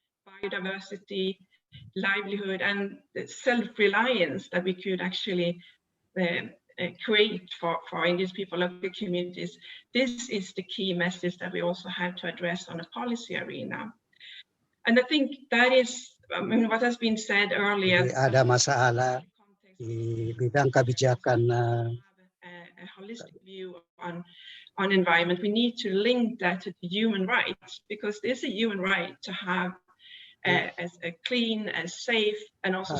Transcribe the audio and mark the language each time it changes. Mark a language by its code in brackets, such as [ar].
[en] Biodiversity, livelihood, and self-reliance that we could actually create for indigenous people, local communities. This is the key message that we also have to address on a policy arena. And I think that is, I mean, what has been said earlier. [id] Jadi ada masalah di bidang kebijakan. [en] A holistic view on environment. We need to link that to human rights because there's a human right to have as a clean and safe and also